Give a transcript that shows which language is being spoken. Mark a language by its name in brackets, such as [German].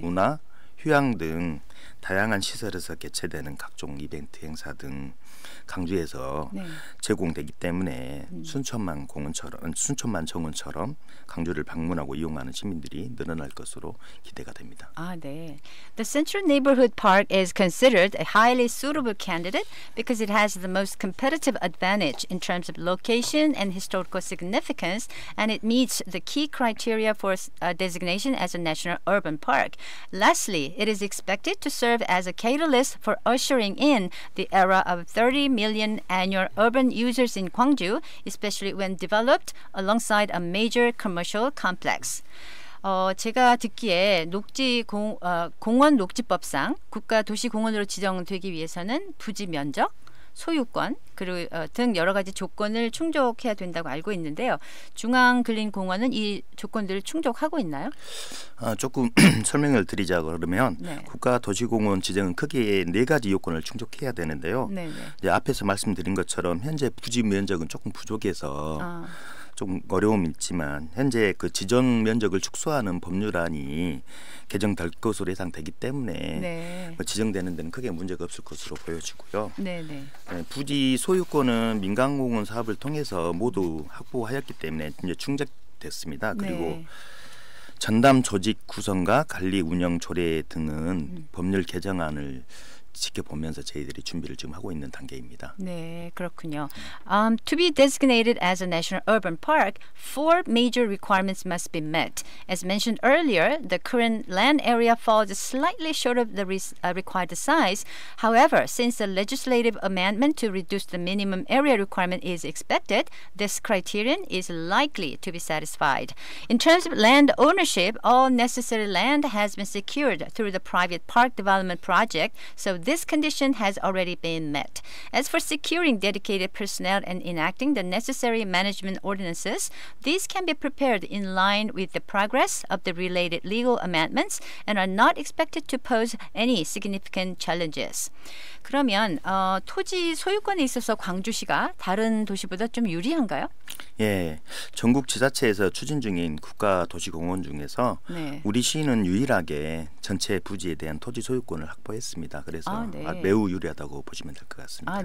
[Korean] 문화, 휴양 등 다양한 시설에서 개최되는 각종 이벤트 행사 등 강주에서 네. 제공되기 때문에 순천만 정원처럼 강주를 방문하고 이용하는 시민들이 늘어날 것으로 기대가 됩니다. 아, 네. [English] The Central Neighborhood Park is considered a highly suitable candidate because it has the most competitive advantage in terms of location and historical significance, and it meets the key criteria for designation as a national urban park. Lastly, it is expected to serve as a catalyst for ushering in the era of 30 million annual urban users in Gwangju, especially when developed alongside a major commercial complex. [Korean] 제가 듣기에 공원 녹지법상 국가도시공원으로 지정되기 위해서는 부지 면적, 소유권 그리고 등 여러 가지 조건을 충족해야 된다고 알고 있는데요. 중앙근린공원은 이 조건들을 충족하고 있나요? 조금 설명을 드리자 그러면 네. 국가도시공원 지정은 크게 4가지 요건을 충족해야 되는데요. 네네. 이제 앞에서 말씀드린 것처럼 현재 부지 면적은 조금 부족해서 좀 어려움이 있지만 현재 그 지정 면적을 축소하는 법률안이 개정될 것으로 예상되기 때문에 네. 지정되는 데는 크게 문제가 없을 것으로 보여지고요. 네네. 부지 소유권은 민간공원 사업을 통해서 모두 확보하였기 때문에 이제 충족됐습니다. 그리고 네. 전담 조직 구성과 관리 운영 조례 등은 법률 개정안을 지켜보면서 저희들이 준비를 지금 하고 있는 단계입니다. 네, 그렇군요. [English] To be designated as a national urban park, 4 major requirements must be met. As mentioned earlier, the current land area falls slightly short of the required size. However, since the legislative amendment to reduce the minimum area requirement is expected, this criterion is likely to be satisfied. In terms of land ownership, all necessary land has been secured through the private park development project, so this condition has already been met. As for securing dedicated personnel and enacting the necessary management ordinances, these can be prepared in line with the progress of the related legal amendments and are not expected to pose any significant challenges. [Korean] 그러면 토지 소유권에 있어서 광주시가 다른 도시보다 좀 유리한가요? 예, 전국 지자체에서 추진 중인 국가도시공원 중에서 네. 우리 시는 유일하게 전체 부지에 대한 토지 소유권을 확보했습니다. 그래서 네. 매우 유리하다고 보시면 될 것 같습니다.